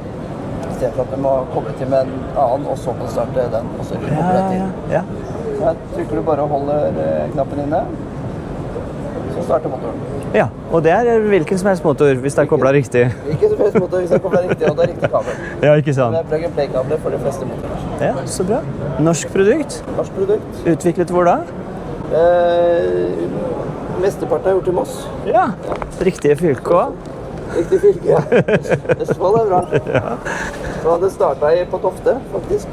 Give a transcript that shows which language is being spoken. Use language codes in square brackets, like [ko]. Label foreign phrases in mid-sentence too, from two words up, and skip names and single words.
[no] i stedet for at du må koble til med en annen, og så må du starte den, og så koble Ja, den til. ja. Så her trykker du bare og holder knappen inne, så starter motoren. Ja, og det er hvilken som helst motor, hvis det er koblet riktig. Ikke som helst motor hvis jeg kobler riktig, og det er riktig kabel. Ja, ikke Det sant? er plug-and-play-kabler for de fleste motorer. Ja, så bra. Norsk produkt. Norsk produkt. Utviklet hvor da? Mesteparten er gjort i Moss. Ja, riktige fylke også. Riktig fylke, ja. Østfold er bra. Så det startet på Tofte, faktisk.